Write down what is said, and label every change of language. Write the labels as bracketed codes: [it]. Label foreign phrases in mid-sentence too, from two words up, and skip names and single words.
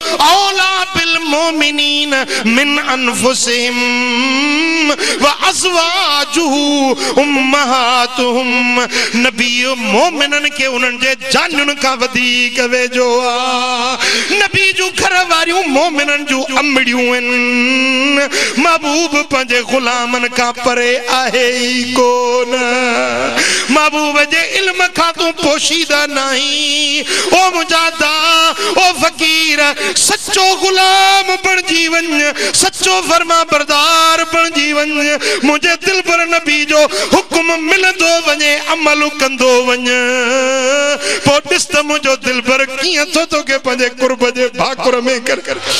[ar] أولى بالمؤمنين من أنفسهم وأزواجه أمهاتهم. [sd] नबी मोमिनन के उन्हनि जे जानुन का वधीक वेझो आ। नबी जूं घर वारियूं मोमिनन जूं अमड़ियूं आहिनि। महबूब पंहिंजे गुलामन का परे आहे ई कोन। महबूब जे इल्म खां तूं पोशीदा नहीं। ओ मुजादा ओ फकीर सच्चो गुलाम बणजी वञ, सच्चो फरमा बरदार बणजी वञ। मुझे दिल पर नबी जो हुक्म मिलंदो वञे अमल कंदो वञ। पोइ ॾिस त मुंहिंजो दिल पर कीअं थो तोखे पंहिंजे कुर्ब जे भाकुर में कर।